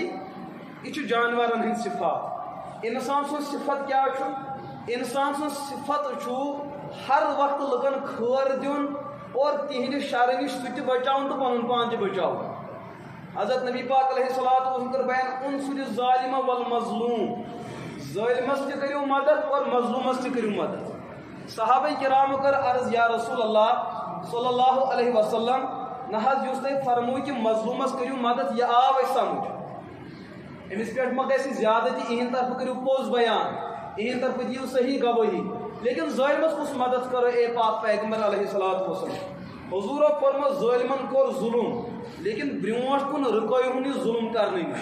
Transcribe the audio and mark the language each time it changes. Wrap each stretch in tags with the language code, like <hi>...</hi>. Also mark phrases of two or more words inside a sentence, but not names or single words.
<ks>یہِ چھُ جانورن ہٕنٛدۍ صفات. انسان سُنٛد صفت کیٛاہ چھُ؟ انسان سُنٛد صفت چھُ ہر وقتہٕ لُکن خٲر دیُن اور تِہنٛدِ شرٕ نِش سُہ تہِ بچاوُن تہٕ پنُن پان تہِ بچاوُن. حضرت نبی پاک</ks> <ar>علیہ الصلوۃ والسلام</ar> <ks>کٔر بیان</ks> <ar>انصر الظالم والمظلوم,</ar> <ks>ظٲلمس تہِ کٔرِو مدد اور مظلوٗمس تہِ کٔرِو مدد. صحابہ کرامو کٔر عرض</ks> <ar>یا رسول اللہ صلی اللہ علیہ وسلم,</ar> <ks>نہ حظ یُس تۄہہِ فرموٗ کہِ مظلوٗمس کٔرِو مدد, یہِ آو اَسہِ سمجھ. أمِس پٮ۪ٹھ ما گژھِ زیادتی, یِہنٛدِ طرفہٕ کٔرِو پوٚز بیان, یِہنٛدِ طرفہٕ دِیِو صحیح گوٲہی. لیکن ظٲلمس کُس مدد کرو اے پاک پیغمبر</ks> <ar>علیہ الصلوۃ والسلام؟</ar> <ks>حضوٗرو فرمو ظٲلمن کوٚر ظُلم, لیکن برٛونٛٹھ کُن رُکٲیہُن یہِ ظُلم کرنہٕ نِش.</ks>